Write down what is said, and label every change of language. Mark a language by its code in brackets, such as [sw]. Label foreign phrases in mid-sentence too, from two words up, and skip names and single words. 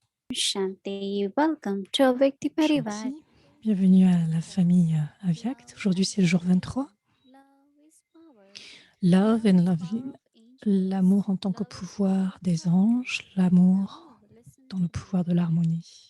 [en] Shanti, welcome to Avyakti Parivar. [fr] Shanti, bienvenue à la famille Avyakt. Aujourd'hui, c'est le jour 23. [en] Love and loving, [fr] l'amour en tant que pouvoir des anges, l'amour dans le pouvoir de l'harmonie.